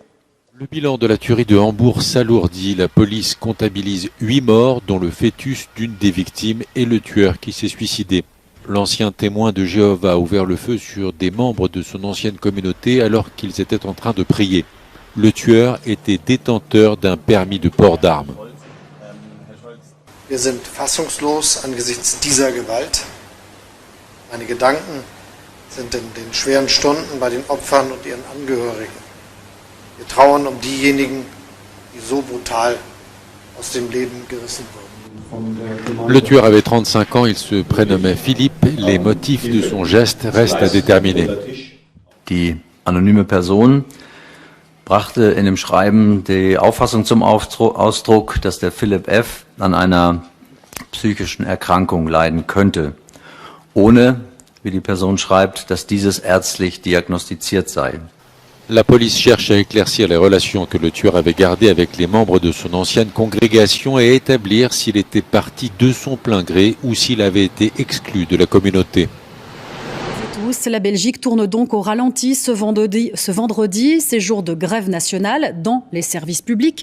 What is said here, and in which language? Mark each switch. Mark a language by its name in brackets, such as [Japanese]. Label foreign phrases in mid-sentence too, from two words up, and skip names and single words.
[French] Le bilan de la tuerie de Hambourg s'alourdit. La police comptabilise 8 morts, dont le fœtus d'une des victimes et le tueur qui s'est suicidé. L'ancien témoin de Jéhovah a ouvert le feu sur des membres de son ancienne communauté alors qu'ils étaient en train de prier. Le tueur était détenteur d'un permis de port d'armes. [German] Wir sind fassungslos angesichts dieser Gewalt. Meine Gedanken sind in den schweren Stunden bei den Opfern und ihren Angehörigen. Wir trauern diejenigen, die so brutal aus dem Leben gerissen wurden. [French] Le tueur avait 35 ans, il se prénommait Philippe. Les motifs de son geste restent à déterminer. [German] Die anonyme Person brachte in dem Schreiben die Auffassung zum Ausdruck, dass der Philipp F. an einer psychischen Erkrankung leiden könnte, ohne, wie die Person schreibt, dass dieses ärztlich diagnostiziert sei. [French] La police cherche à éclaircir les relations que le tueur avait gardées avec les membres de son ancienne congrégation et à établir s'il était parti de son plein gré ou s'il avait été exclu de la communauté. La Belgique tourne donc au ralenti ce vendredi, ces jours de grève nationale dans les services publics.